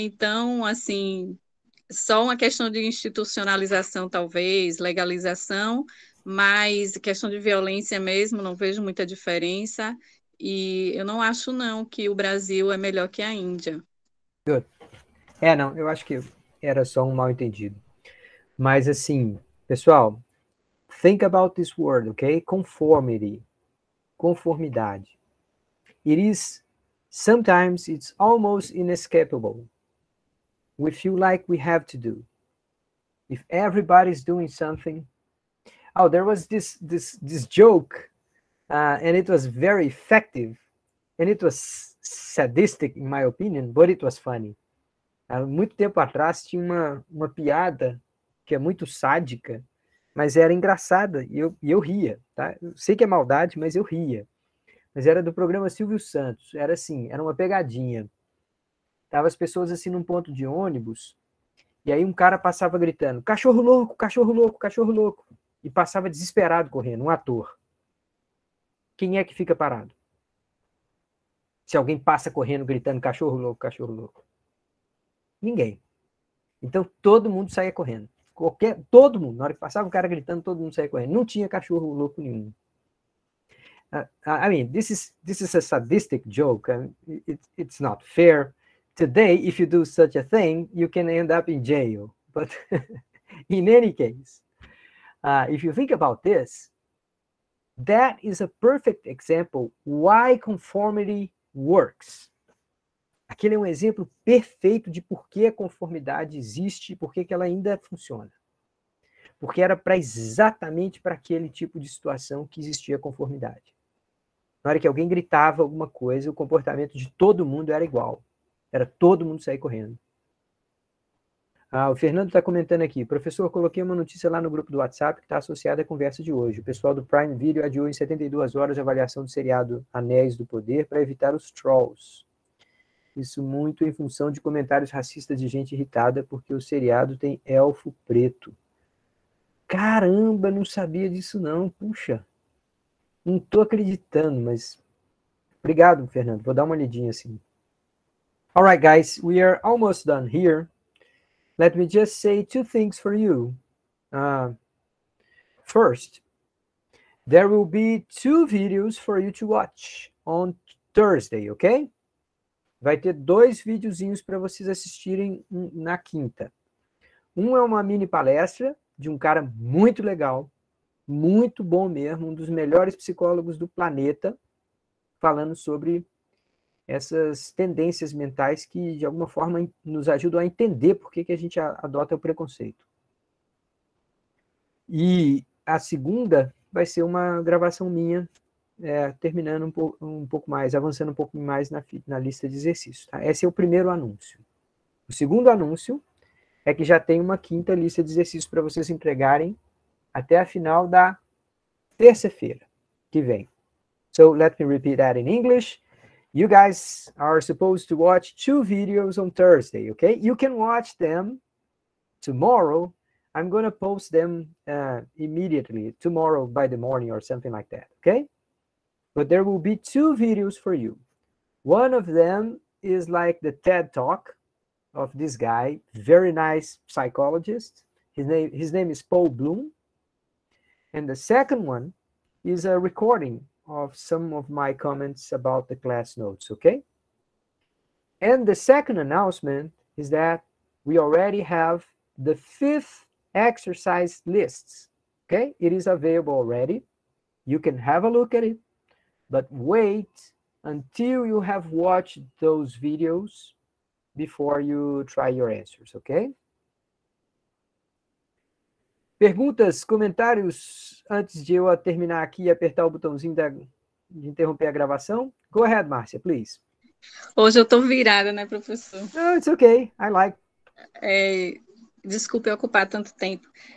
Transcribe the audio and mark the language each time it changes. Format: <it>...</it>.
<pt>Então, assim, só uma questão de institucionalização, talvez, legalização, mas questão de violência mesmo, não vejo muita diferença. E eu não acho, não, que o Brasil é melhor que a Índia.</pt> <en>Good.</en> <pt>Não, eu acho que era só um mal-entendido. Mas, assim, pessoal,</pt> <en>think about this word, ok? Conformity. Conformidade. Sometimes it's almost inescapable. We feel like we have to do. If everybody's doing something. Oh, there was this joke, and it was very effective, and it was sadistic, in my opinion, but it was funny.</en> <pt>Há muito tempo atrás tinha uma piada que é muito sádica, mas era engraçada, e eu ria, tá? Eu sei que é maldade, mas eu ria. Mas era do programa Silvio Santos, era assim, era uma pegadinha. Tava as pessoas assim num ponto de ônibus, e aí um cara passava gritando, cachorro louco, cachorro louco, cachorro louco, e passava desesperado correndo, um ator. Quem é que fica parado? Se alguém passa correndo, gritando, cachorro louco, cachorro louco. Ninguém. Então todo mundo saía correndo. Todo mundo. Na hora que passava o cara gritando, todo mundo saía correndo. Não tinha cachorro louco nenhum.</pt> <en>I mean, this is a sadistic joke. It's not fair. Today, if you do such a thing, you can end up in jail. But in any case, if you think about this, that is a perfect example why conformity works.</en> <pt>Aquele é um exemplo perfeito de por que a conformidade existe e por que ela ainda funciona. Porque era exatamente para aquele tipo de situação que existia a conformidade. Na hora que alguém gritava alguma coisa, o comportamento de todo mundo era igual. Era todo mundo sair correndo. O Fernando está comentando aqui. Professor, coloquei uma notícia lá no grupo do WhatsApp que está associada à conversa de hoje. O pessoal do Prime Video adiou em 72 horas a avaliação do seriado Anéis do Poder para evitar os trolls. Isso muito em função de comentários racistas de gente irritada porque o seriado tem elfo preto. Caramba, não sabia disso não. Puxa, não estou acreditando, mas... Obrigado, Fernando. Vou dar uma olhadinha assim.</pt> <en>All right, guys, we are almost done here. Let me just say two things for you. First, there will be 2 videos for you to watch on Thursday, okay?</en> <pt>Vai ter 2 videozinhos para vocês assistirem na quinta. Um é uma mini palestra de um cara muito legal, muito bom mesmo, um dos melhores psicólogos do planeta, falando sobre essas tendências mentais que, de alguma forma, nos ajudam a entender por que a gente adota o preconceito. E a segunda vai ser uma gravação minha, terminando um pouco mais, avançando um pouco mais na lista de exercícios. Tá? Esse é o primeiro anúncio. O segundo anúncio é que já tem uma quinta lista de exercícios para vocês entregarem até a final da terça-feira que vem.</pt> <en>So, let me repeat that in English. You guys are supposed to watch 2 videos on Thursday, okay? You can watch them tomorrow. I'm going to post them immediately, tomorrow by the morning or something like that, okay? But there will be 2 videos for you. One of them is like the TED Talk of this guy, very nice psychologist. His name is Paul Bloom. And the second one is a recording of some of my comments about the class notes, okay? And the second announcement is that we already have the 5th exercise lists, okay? It is available already. You can have a look at it, but wait until you have watched those videos before you try your answers, okay?</en> <pt>Perguntas, comentários, antes de eu terminar aqui e apertar o botãozinho de interromper a gravação?</pt> <en>Go ahead, Márcia, please.</en> <pt>Hoje eu estou virada, né, professor?</pt> <en>No, it's okay, I like.</en> <pt>Desculpe ocupar tanto tempo.</pt>